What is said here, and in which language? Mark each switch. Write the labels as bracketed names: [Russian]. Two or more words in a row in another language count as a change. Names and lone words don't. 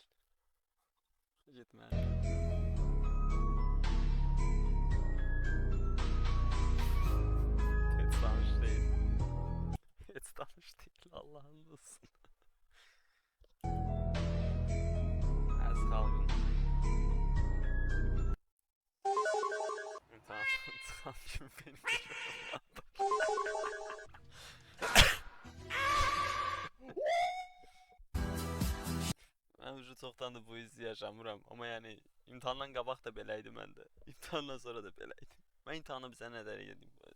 [Turkish] Gitme. Hiç tanış değil. Hiç tanış değil. Allah'ın olsun. Az kalgın. Tamam. Tamam şimdi benim. [Azerbaijani] Mən çoxdan da bu hissi yaşamıram, amma yəni imtahandan qabaq da belə idi məndə. İmtahandan sonra da belə idi. Mən imtahana bizə nə dərə yedim.